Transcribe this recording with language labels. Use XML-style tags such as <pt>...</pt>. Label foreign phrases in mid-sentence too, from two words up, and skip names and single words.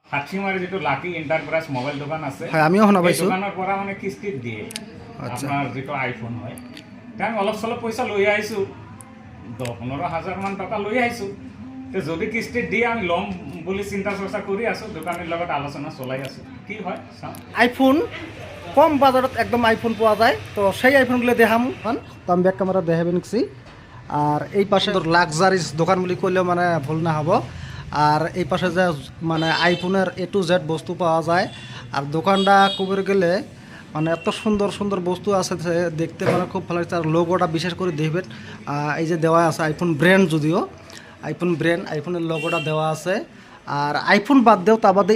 <as>হাটসিমারি যেটো লাকি এন্টারপ্রাইজ মোবাইল দোকান আছে হয় আমিও শুনা পাইছো দোকানৰ পৰা মানে কিস্তিত দিয়ে আচ্ছা আপোনাৰ যেটো আইফোন হয় কাৰণ অলপ চলপ পইচা লৈ আহিছো 10-15,000 মান টকা লৈ আহিছো তে যদি কিস্তিত দিয়ে আমি লম বুলি চিন্তা চৰ্চা কৰি আছো দোকানৰ লগত আলোচনা চলাই আছো কি হয়</as> <bn>আইফোন কম বাজারত একদম আইফোন পাওয়া যায় তো সেই আইফোনগুলো দেখাম তো আমি ব্যাক ক্যামেরা দেখাবে নিচ্ছি আর এই পাশে লাক্সারিজ দোকান বলে করলেও মানে ভুল না হবো আর এই পাশে যে মানে আইফোনের</bn> <en>A to Z</en> <bn>বস্তু পাওয়া যায় আর দোকানটা কবে গেলে মানে এত সুন্দর সুন্দর বস্তু আছে যে দেখতে মানে খুব ভালো লাগছে আর লোগোটা বিশেষ করে দেখবেন এই যে দেওয়া আছে আইফোন ব্র্যান্ড যদিও আইফোনের লোগোটা দেওয়া আছে আর আইফোন বাদ দেও তা বাদে</bn>